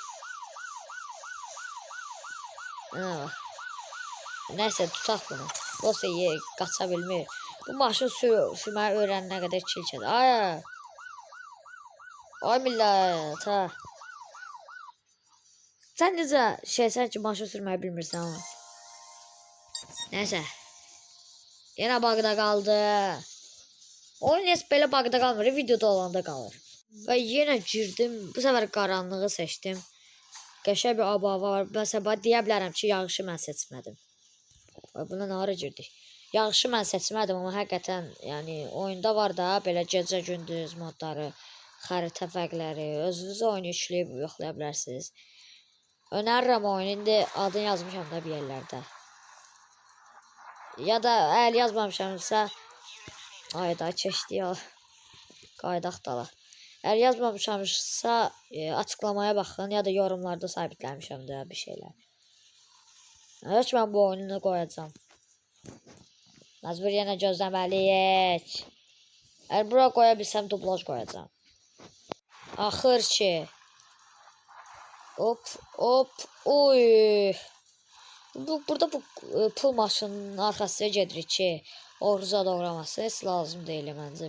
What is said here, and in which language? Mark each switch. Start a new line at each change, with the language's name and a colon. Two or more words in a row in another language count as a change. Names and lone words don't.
Turkish: Neyse tutak bunu.
Azerbaijani: Olsa qaça bilmir. Bu maşın sürməyi öyrənənə qədər çilçədir. Ay millət ha. Sen necə şeysən ki maşın sürməyi bilmirsən ama.
Turkish: Neyse. Yine bug'da kaldı.
Azerbaijani: Oyun heç belə bug'da qalmır, videoda olanda qalır. Və yenə girdim. Bu səfər qaranlığı seçdim. Qəşəng bir aba var. Məsələn, deyə bilərəm ki, yağışı mən seçmədim. Buna nə ara girdik? Yağışı mən seçmədim, amma həqiqətən, yəni oyunda var da belə gecə gündüz modları, xəritə fərqləri, özünüz oyunu yükləyib yoxlaya bilərsiniz. Önərirəm oyunu, indi adını yazmışam da bir yerlərdə. Ya da əgər yazmamışamsa, ayda keçdi ya. Qaydaq dala.
Turkish: Eğer yazmamışamsa açıklamaya bakın ya da yorumlarda
Azerbaijani: sabitləmişəm də
Turkish: bir şeyler. Evet ben bu oyunu koyacağım.
Azerbaijani: Məcbur yenə gözləməliyik.
Turkish: Eğer bura koya bilsəm dublaj koyacağım.
Azerbaijani: Axır ki. Hop. Oy. Burada bu pul maşının arxasına gedirik ki, oruza doğraması heç lazım deyil məncə.